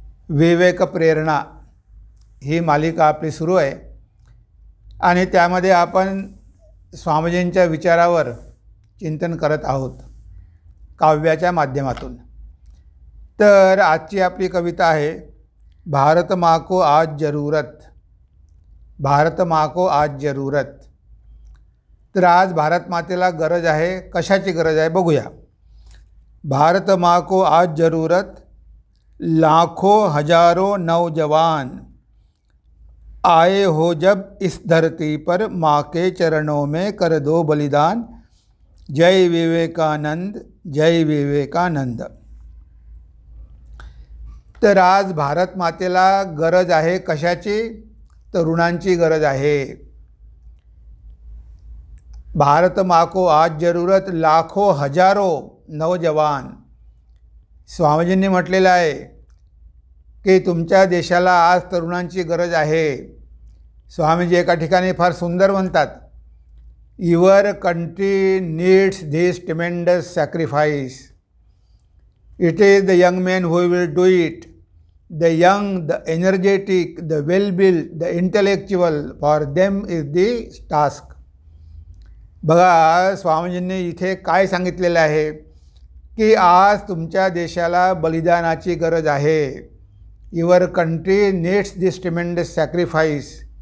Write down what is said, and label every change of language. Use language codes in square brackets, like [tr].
[mr] विवेक प्रेरणा ही मालिका आपली सुरू आहे आणि त्यामध्ये आपण स्वामीजींच्या विचारावर चिंतन करत आहोत काव्याच्या माध्यमातून। तर आजची आपली कविता आहे [hi] भारत माँ को आज जरूरत। भारत माँ को आज जरूरत। [mr] तर आज भारत मातेला गरज आहे। कशाची गरज आहे बघूया। [hi] भारत माँ को आज जरूरत, लाखों हजारों नौजवान आए हो जब इस धरती पर, माँ के चरणों में कर दो बलिदान। जय विवेकानंद, जय विवेकानंद। [mr] तर आज भारत मातेला गरज आहे कशाची? तरुणांची गरज आहे। [hi] भारत माँ को आज जरूरत, लाखों हजारों नौजवान। [mr] स्वामीजींनी म्हटलेलं आहे की तुमच्या देशाला आज तरुणांची गरज आहे। स्वामीजी एका ठिकाणी फार सुंदर म्हणतात, [en] Your country needs this tremendous sacrifice. It is the young man who will do it, the young, the energetic, the well built, the intellectual, for them is the task. [mr] बघा स्वामीजींनी इथे काय सांगितलेलं आहे की आज तुमच्या देशाला बलिदानाची गरज आहे। [en] Your country needs this tremendous sacrifice.